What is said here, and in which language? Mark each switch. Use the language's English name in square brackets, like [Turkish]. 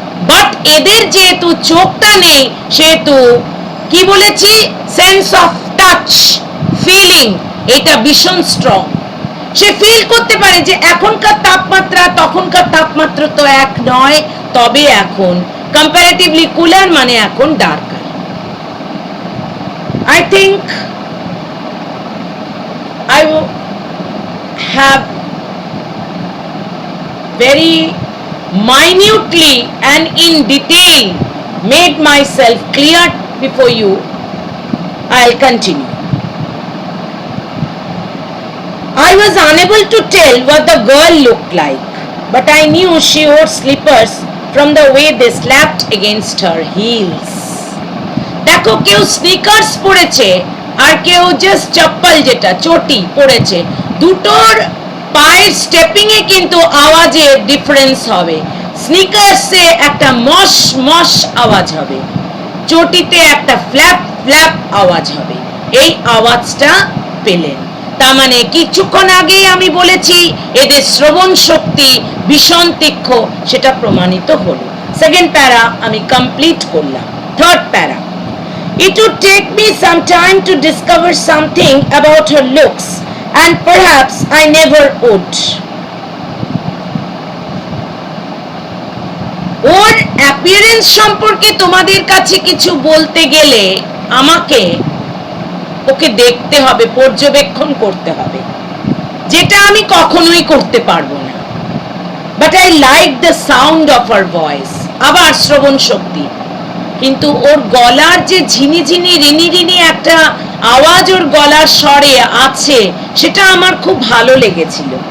[Bangla] But এদের যেহেতু চোখটা নেই সেহেতু কি বলেছি, সেন্স অফ টাচ, ফিলিং, এটা ভীষণ স্ট্রং। সে ফিল করতে পারে যে এখনকার তাপমাত্রা তখনকার তাপমাত্রা তো এক নয়, তবে এখন কম্পারেটিভলি কুলার মানে এখন darker. [English] I think I have very minutely and in detail made myself clear before you. I'll continue. I was unable to tell what the girl looked like, but I knew she wore slippers from the way they slapped against her heels. [Bangla] দেখো, কেউ sneakers পরেছে আর কেউ just চপ্পল যেটা চটি পরেছে, দুটোর পায়ের স্টেপিং এ কিন্তু আওয়াজের ডিফারেন্স হবে। স্নিকার্সে একটা মশ মশ আওয়াজ হবে, চটিতে একটা ফ্ল্যাপ ফ্ল্যাপ আওয়াজ হবে। এই আওয়াজটা পেলেন, তার মানে কিছুক্ষণ আগেই আমি বলেছি এদের শ্রবণ শক্তি ভীষণ তীক্ষ্ণ, সেটা প্রমাণিত হলো। সেকেন্ড প্যারা আমি কমপ্লিট করলাম। [English] Third para, it would take me some time to discover something about her looks, and perhaps I never would. [Bangla] Or appearance সম্পর্কে তোমাদের কাছে কিছু বলতে গেলে আমাকে ওকে দেখতে হবে, পর্যবেক্ষণ করতে হবে, যেটা আমি কখনোই করতে পারবো না। [English] but I like the sound of her voice, [Bangla] আবার শ্রবণ শক্তি, কিন্তু ওর গলার যে ঝিনিঝিনি রিনি রিনি একটা আওয়াজ ওর গলার স্বরে আছে, সেটা আমার খুব ভালো লেগেছে।